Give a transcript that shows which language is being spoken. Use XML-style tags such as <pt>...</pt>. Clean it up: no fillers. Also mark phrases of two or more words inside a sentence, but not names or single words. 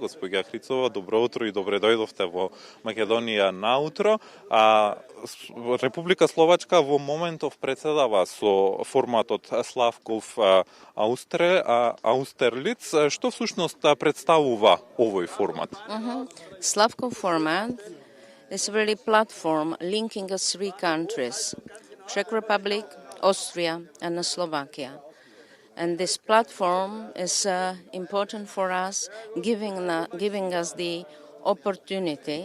<mk>Госпоѓа Хрицова, добро утро и добре дојдовте во Македонија наутро. Република Словачка во моментов председава со форматот Славков Аустерлиц. Што всушност представува овој формат?</mk> <en>Slavkov format is really platform linking us 3 countries, Czech Republic, Austria and Slovakia. And this platform is important for us, giving us the opportunity</en>